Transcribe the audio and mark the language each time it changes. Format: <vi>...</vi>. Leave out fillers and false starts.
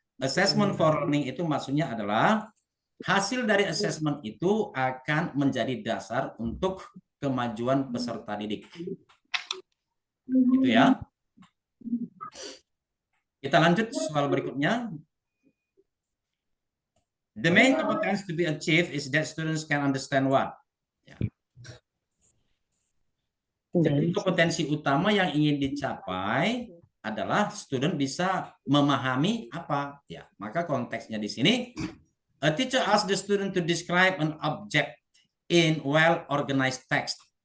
<id>Assessment for learning itu maksudnya adalah hasil dari assessment itu akan menjadi dasar untuk kemajuan peserta didik. Gitu ya. Kita lanjut soal berikutnya.</id> <en>The main competence to be achieved is that students can understand what?</en> <id>Ya. Jadi kompetensi utama yang ingin dicapai adalah student bisa memahami apa. Ya, maka konteksnya di sini,</id> <en>a teacher asks the student to describe an object in well-organized text.</en>